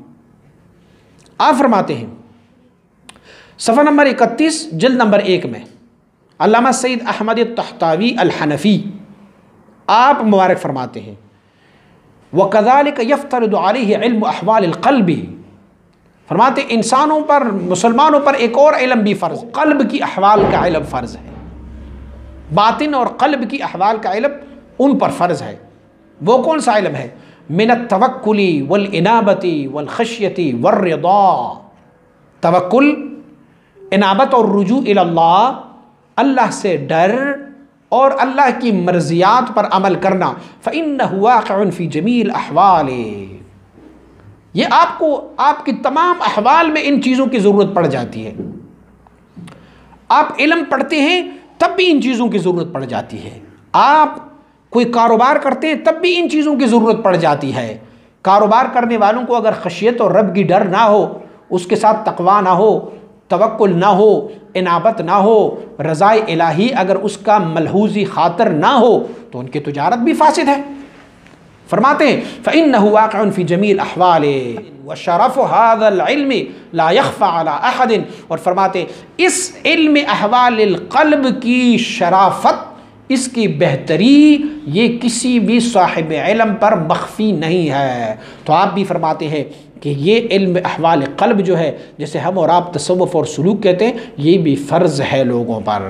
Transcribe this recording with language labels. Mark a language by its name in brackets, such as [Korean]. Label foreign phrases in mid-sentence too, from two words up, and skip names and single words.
[Urdu] آپ فرماتے ہیں صفحہ نمبر 31 جلد نمبر 1 میں علامہ سعید احمد طحطاوی الحنفی آپ مبارک فرماتے ہیں [Arabic] وكذلك يفترض عليه علم أحوال القلب, [Urdu] فرماتے انسانوں پر، مسلمانوں پر ایک اور علم بھی فرض، قلب کی احوال کا علم فرض ہے. باطن اور قلب کی احوال کا علم ان پر فرض ہے. وہ کون سا علم ہے? [Arabic] من التوكل والإنابة والخشية والرضا, [Urdu] توکل، انابت اور رجوع الی اللہ، اللہ سے ڈر اور اللہ کی مرضیات پر عمل کرنا. [Arabic] فإنه واقع في جميع الأحوال, [Urdu] یہ آپ کو آپ کی تمام احوال میں ان چیزوں کی ضرورت پڑ جاتی ہے. آپ علم پڑھتے ہیں تب بھی ان چیزوں کی ضرورت پڑ جاتی ہے. آپ کوئی کاروبار کرتے ہیں تب بھی ان چیزوں کی ضرورت پڑ جاتی ہے. کاروبار کرنے والوں کو اگر خشیت اور رب کی ڈر نہ ہو، اس کے ساتھ تقویٰ نہ ہو، توکل نہ ہو، انابت نہ ہو، رضائے الٰہی اگر اس کا ملحوظی خاطر نہ ہو، تو ان کی تجارت بھی فاسد ہے. فرماتے ہیں [Arabic] فإنه واقع في جميع الأحوال وشرف هذا العلم لا يخفى على أحد, [Urdu] اور فرماتے اس علم احوال قلب کی شرافت، اس کی بہتری یہ کسی بھی صاحب علم پر مخفی نہیں ہے. تو آپ بھی فرماتے ہیں کہ یہ علم احوال قلب جو ہے، جیسے ہم اور آپ تصوف اور سلوک کہتے ہیں، یہ بھی فرض ہے لوگوں پر.